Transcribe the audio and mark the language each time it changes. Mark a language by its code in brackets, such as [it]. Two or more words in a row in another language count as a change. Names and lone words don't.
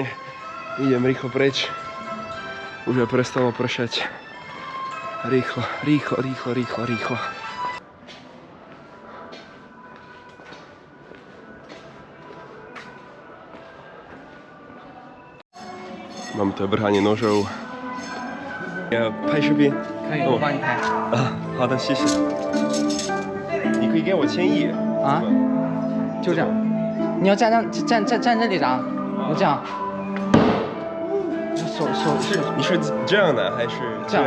[sk] Idem rýchlo preč. Už aj prestalo pršať. Rýchlo, rýchlo, rýchlo, rýchlo, rýchlo. Mám tu aj brhanie nožov. [zh] 要拍视频？可以，我帮你拍。啊，好的，谢谢。你可以给我签一啊，就这样。你要站这里长，我这样。手。你是这样的还是这样？